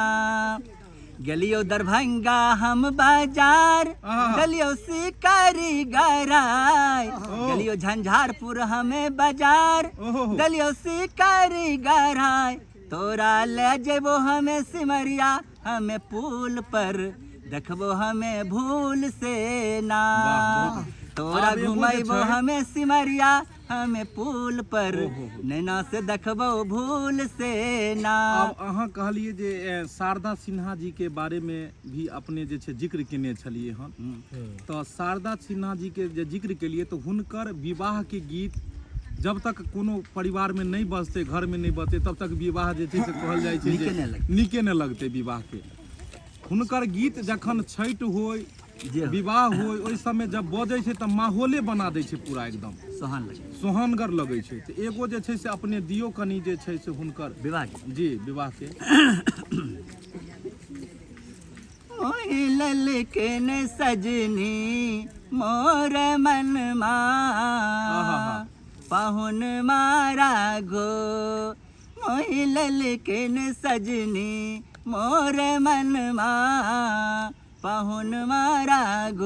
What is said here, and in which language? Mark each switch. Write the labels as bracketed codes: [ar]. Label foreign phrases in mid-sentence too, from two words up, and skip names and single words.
[mai] गलियो दरभंगा हम बाजार, गलियो शिकारी गराय, गलियो झंझारपुर हमें बाजार, गलियो शिकारी गराय, तोरा ले जेबो हमें सिमरिया, हमें पुल पर देखबो हमें भूल से ना, तोरा घुमाइबो हमें सिमरिया, हमें पुल पर नैना से देखबो भूल से ना। अब अहाँ कहलिए जे शारदा सिन्हा जी के बारे में भी अपने जे छै जिक्र केने छलिए हन, तो शारदा सिन्हा जी के जे जिक्र केलिए तो हुनकर विवाह के गीत जब तक कोनो परिवार में नहीं बजते, घर में नहीं बजते, तब तक विवाह जे छै से कहल जाइ छै नीके न लगते विवाह के। हुनकर गीत जखन छठि होय जी हाँ। विवाह हो ओहि समय जब बजै छै तऽ माहौले बना दै छै पूरा एकदम सोहन लगे सोहनगर लगै छै। तऽ एगो जे छै से अपने दियो कनि जे छै से हुनकर विवाह जी विवाह के मोहि ललकन सजनी मोर मन आहा। पाहुन मारा गो मोहि ललकन सजनी मोर मन पाहुन मारा गो